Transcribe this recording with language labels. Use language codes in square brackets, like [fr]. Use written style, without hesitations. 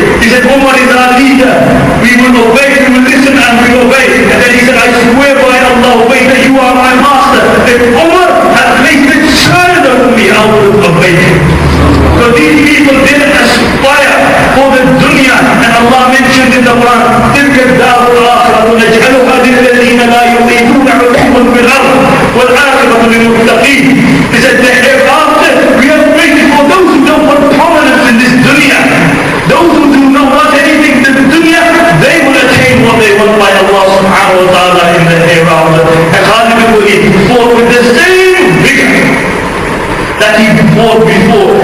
[en] He said, Umar is our leader. We will obey, we will listen and we will obey. And then he said, I swear by Allah, obey that you are my master. If Umar had placed a child over me, I would have obeyed him. So these people didn't aspire for the dunya. And Allah mentioned in the Quran, [ar] تِلْكَ الدَّارُ الْآخِرَةُ نَجْعَلُهَا لِلَّذِينَ لَا يُرِيدُونَ عُلُوًّا فِي الْأَرْضِ وَالْعَاقِبَةُ لِلْمُتَّقِينَ. [en] He said, the hereafter we have made for those who don't want prominence in this dunya. Those who do not want anything in the dunya, they will attain what they want by Allah subhanahu wa ta'ala in the hereafter. And Khalid bin Waleed fought with the same vigor that he fought before.